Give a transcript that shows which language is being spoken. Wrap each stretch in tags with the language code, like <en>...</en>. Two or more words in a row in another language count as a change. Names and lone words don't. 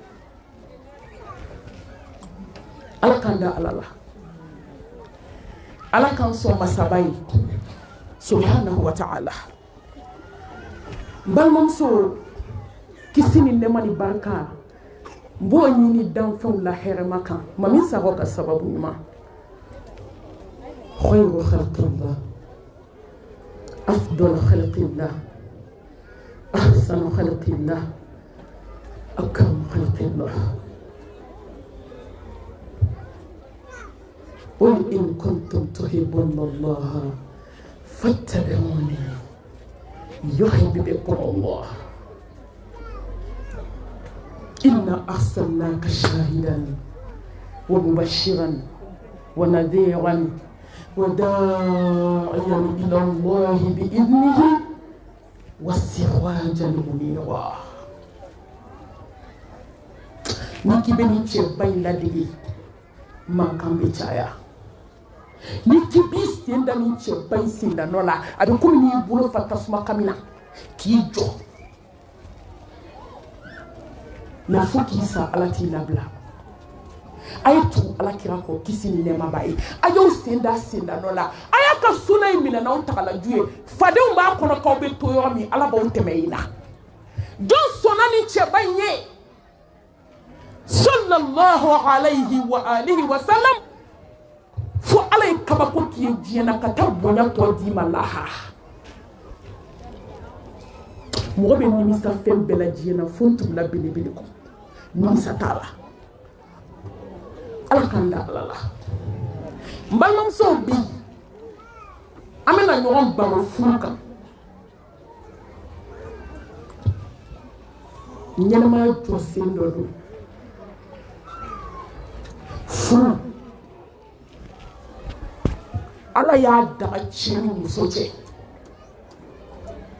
<bm>Ala k'an da Ala la Ala k'an sɔn masaba ye</bm> <ar>سبحانه وتعالى</ar> <bm>n balimamuso kisi ni nɛɛma ni barika n b'o ɲini danfɛnw la hɛrɛma kan ma min sago ka sababu ɲuman</bm> <ar>خير خلق الله أفضل خلق الله أحسن خلق الله أكرم خلق الله قل إن كنتم تحبون الله فاتبعوني يحببكم الله إنا أرسلناك شاهدا ومبشرا ونذيرا وداعيا إلى الله بإذنه وسراجا منيرا</ar> <bm>niki bɛ nin cɛba in ladege mankan bɛ caya niki b'i sen da nin cɛba in sendanɔ la a bɛ komi n'i bolo fa tasuma kami na k'i jɔ mais fo k'i sa Ala t'i labila a ye tugu Alakira kɔ kisi ni nɛɛma b'a ye a y'aw sen da sendanɔ la a y'a ka suna in minɛ n'aw tagalaju ye fadenw b'a kɔnɔ k'aw bɛ to yɔrɔ min Ala b'aw tɛmɛ yen na jɔn sɔnna ni cɛba in ye</bm> <ar>صلى الله عليه وآله وسلم</ar> <bm>fo Ala ye kabako k'i ye diɲɛ na ka taa bonya tɔ d'i ma lahara mɔgɔ bɛ nimisa fɛn bɛɛ la diɲɛ na fo n tugula belebele kɔ nimisa t'a la Ala k'an da Ala la n balimamusow bi an bɛna ɲɔgɔn baro furu kan ɲɛnɛmaya jɔ sen dɔ don furu Ala y'a daga cɛ ni muso cɛ</bm>